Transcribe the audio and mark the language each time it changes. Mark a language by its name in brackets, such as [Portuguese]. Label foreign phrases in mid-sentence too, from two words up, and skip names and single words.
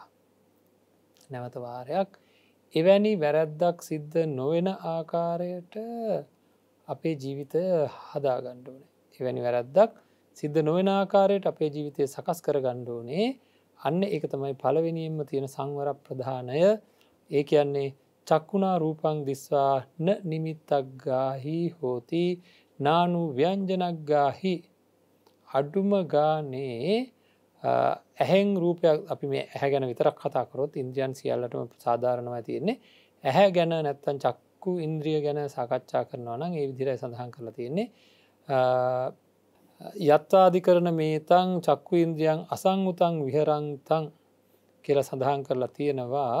[Sinhala] නැවත වාරයක් එවැනි වැරැද්දක් සිද්ධ නොවන ආකාරයට අපේ ජීවිතය හදාගන්න ඕනේ. එවැනි වැරැද්දක් සිද්ධ නොවන ආකාරයට අපේ ජීවිතය සකස් කරගන්න ඕනේ. අන්න ඒක තමයි පළවෙනියෙන්ම තියෙන සංවර ප්‍රධානය. ඒ කියන්නේ [Pali] චක්කුණා රූපං දිස්වා න නිමිත්තක් ගාහි හෝති නානු ව්‍යංජනක් ගාහි. [Sinhala] අඩුම ගානේ ඇහෙන් රූපයක් අපි මේ ඇහැ ගැන විතරක් කතා කරොත් ඉන්ද්‍රියන් සියල්ලටම සාධාරණව තියෙන්නේ. ඇහැ ගැන නැත්තම් චක්කු ඉන්ද්‍රිය ගැන සාකච්ඡා කරනවා නම් ඒ විදිහට සඳහන් කරලා තියෙන්නේ. [Pali] යත්වාදිකරණ මේතං චක්කු ඉන්ද්‍රියං අසංඋතං විහරන්තං [Sinhala] කියලා සඳහන් කරලා තියෙනවා.